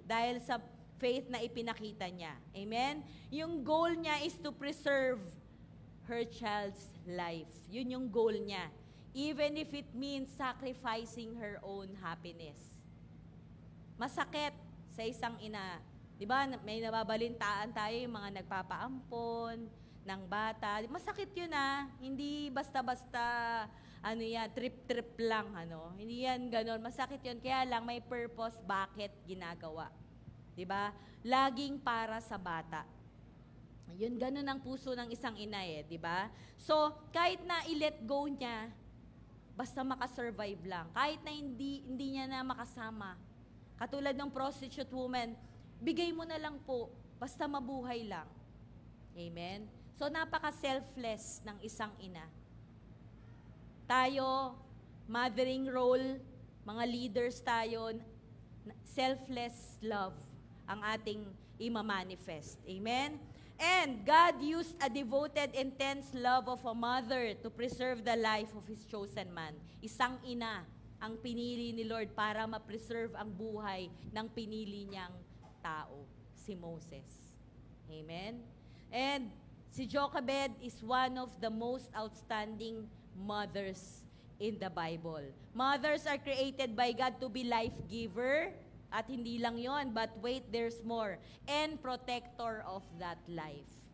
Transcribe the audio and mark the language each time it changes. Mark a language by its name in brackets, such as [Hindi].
[Filipino] Dahil sa faith na ipinakita niya. Amen? [English] Yung goal niya is to preserve her child's life. [Filipino] Yun yung goal niya. [English] Even if it means sacrificing her own happiness. [Filipino] Masakit sa isang ina. Di ba, may nababalintaan tayo yung mga nagpapaampon ng bata. Masakit yun Hindi basta-basta, trip-trip lang, Hindi yan ganon. Masakit yun. Kaya lang may purpose bakit ginagawa. Di ba? Laging para sa bata. Yun, ganun ang puso ng isang ina di ba? So, kahit na i-let go niya, basta makasurvive lang. Kahit na hindi niya na makasama. Katulad ng prostitute woman, bigay mo na lang po, basta mabuhay lang. Amen? So, napaka-selfless ng isang ina. Tayo, mothering role, mga leaders tayo, selfless love ang ating ima-manifest. Amen? [English] And God used a devoted, intense love of a mother to preserve the life of His chosen man. [Filipino] Isang ina ang pinili ni Lord para ma-preserve ang buhay ng pinili niyang tao, si Moses. Amen? [English] And si Jochebed is one of the most outstanding mothers in the Bible. Mothers are created by God to be life giver, [Filipino] at hindi lang yon, [English] but wait, there's more, and protector of that life.